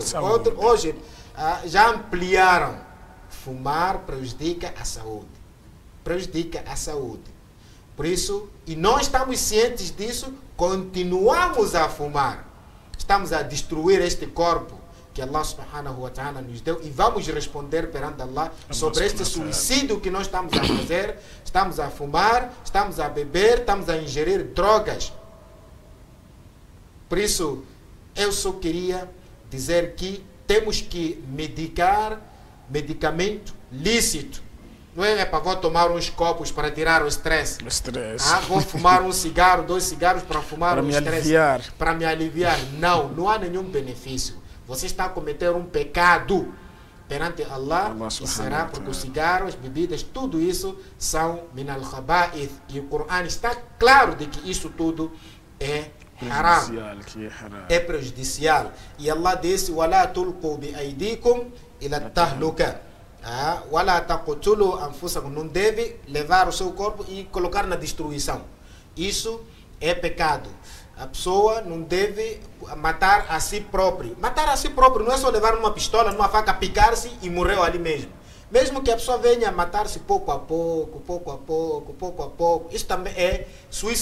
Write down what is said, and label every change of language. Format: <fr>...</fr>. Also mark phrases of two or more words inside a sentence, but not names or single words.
<pt>Hoje já ampliaram: fumar prejudica a saúde. Prejudica a saúde. Por isso, e nós estamos cientes disso, continuamos a fumar. Estamos a destruir este corpo que</pt> <ar>الله سبحانه وتعالى</ar> <pt>nos deu e vamos responder perante Allah sobre este suicídio que nós estamos a fazer. Estamos a fumar, estamos a beber, estamos a ingerir drogas. Por isso, eu só queria dizer que temos que medicar medicamento lícito. Não é para vou tomar uns copos para tirar o estresse. Vou fumar um cigarro, 2 cigarros para fumar o estresse. Para me aliviar. Não, não há nenhum benefício. Você está a cometer um pecado perante Allah, e será porque os cigarros, as bebidas, tudo isso são</pt> <ar>من الخبائث.</ar> <pt>E o Coran está claro de que isso tudo é haram. É prejudicial. E Allah disse:</pt> <ar>وَلَا تُلْقُوا بِأَيْدِيكُمْ إِلَى التَّهْلُكَةِ. وَلَا تَقْتُلُوا أَنفُسَكُمْ.</ar> <pt>Não deve levar o seu corpo e colocar na destruição. Isso é pecado. A pessoa não deve matar a si próprio. Matar a si próprio não é só levar uma pistola, numa faca, picar-se e morreu ali mesmo. Mesmo que a pessoa venha matar-se pouco a pouco, pouco a pouco, pouco a pouco, isso também é suicídio.</pt>